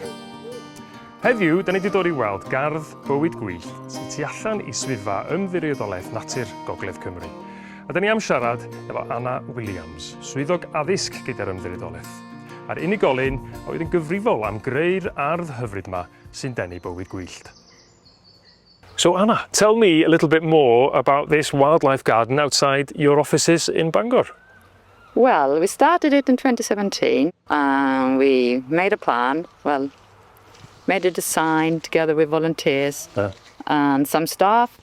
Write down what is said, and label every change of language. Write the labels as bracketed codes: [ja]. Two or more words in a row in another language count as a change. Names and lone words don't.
[cy] Heddiw, da ni wedi dod i weld gardd bywyd gwyllt sy'n tu allan i swyddfa ymddiriedolaeth natur Gogledd Cymru. A da ni am siarad efo Anna Williams, swyddog addysg gyda'r ymddiriedolaeth, a'r unigolyn oedd yn gyfrifol am greu'r ardd hyfryd yma sy'n denu bywyd gwyllt. [en] So Anna, tell me a little bit more about this wildlife garden outside your offices in Bangor. Well, we started it in 2017 and we made a plan, made a design together with volunteers and some staff.